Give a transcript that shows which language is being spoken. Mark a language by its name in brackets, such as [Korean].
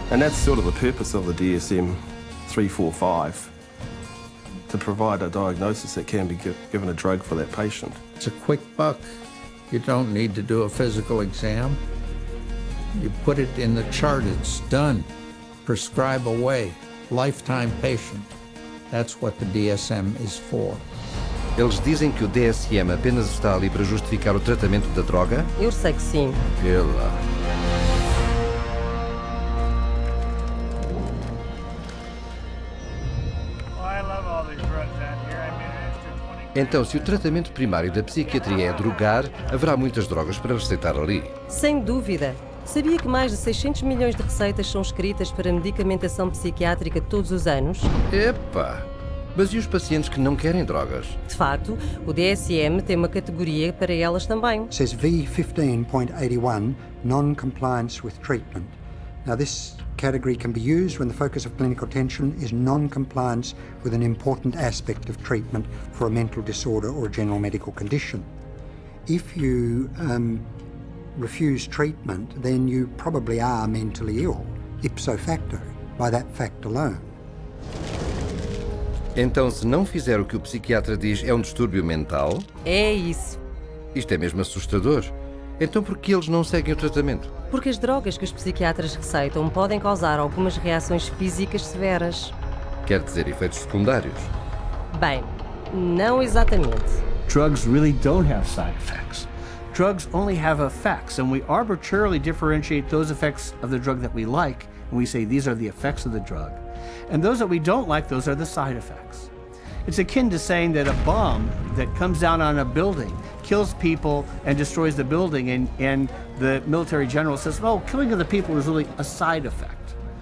[English] And that's sort of the purpose of the DSM-345, to provide a diagnosis that can be given a drug for that patient. It's a quick buck. You don't need to do a physical exam. You put it in the chart, it's done. Prescribe away. Lifetime patient. That's what the DSM is for. [Portuguese] Eles dizem que o DSM apenas está ali para justificar o tratamento da droga? Eu sei que sim. Então, se o tratamento primário da psiquiatria é drogar, haverá muitas drogas para receitar ali. Sem dúvida. Sabia que mais de 600 milhões de receitas são escritas para medicamentação psiquiátrica todos os anos? Epa! Mas e os pacientes que não querem drogas? De facto, o DSM tem uma categoria para elas também. [English] It says V15.81, non-compliance with treatment. Now this category can be used when the focus of clinical attention is non-compliance with an important aspect of treatment for a mental disorder or a general medical condition. If you refuse treatment, then you probably are mentally ill, ipso facto, by that fact alone. [Portuguese] Então, se não fizer o que o psiquiatra diz, é um distúrbio mental? É isso. Isto é mesmo assustador. Então, por que eles não seguem o tratamento? Porque as drogas que os psiquiatras receitam podem causar algumas reações físicas severas. Quer dizer, efeitos secundários? Bem, não exatamente. [English] Drugs really don't have side effects. Drugs only have effects, and we arbitrarily differentiate those effects of the drug that we like, and we say these are the effects of the drug. And those that we don't like, those are the side effects. It's akin to saying that a bomb that comes down on a building kills people and destroys the building, and the military general says, oh, killing of the people is really a side effect.